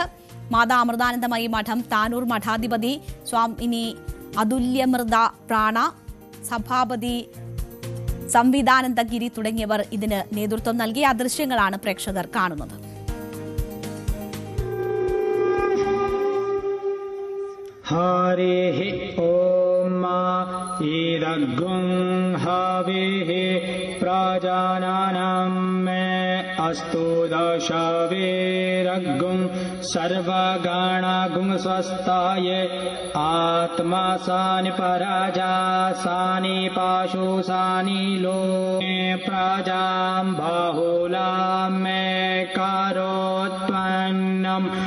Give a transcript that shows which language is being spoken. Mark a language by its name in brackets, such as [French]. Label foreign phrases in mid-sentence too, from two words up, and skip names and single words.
[Malayalam] മാതാ അമൃതാനന്ദമയി മഠം താനൂർ മഠാധിപതി സ്വാമിനി അതുല്യമൃത പ്രാണ, സഭാപതി സംവിധാനന്ദഗിരി തുടങ്ങിയവർ ഇതിന് നേതൃത്വം നൽകി. ആ ദൃശ്യങ്ങളാണ് പ്രേക്ഷകർ കാണുന്നത്. [Sanskrit] हरिः ॐ ईदग्गुं हविः प्रजानानां मे अस्तु दशवीरग्गुं सर्वगणगुं स्वस्ताय आत्मा सानि पराजा सानि पाशु सानि लोके प्रजां बाहुलां मे करोत्पन्नं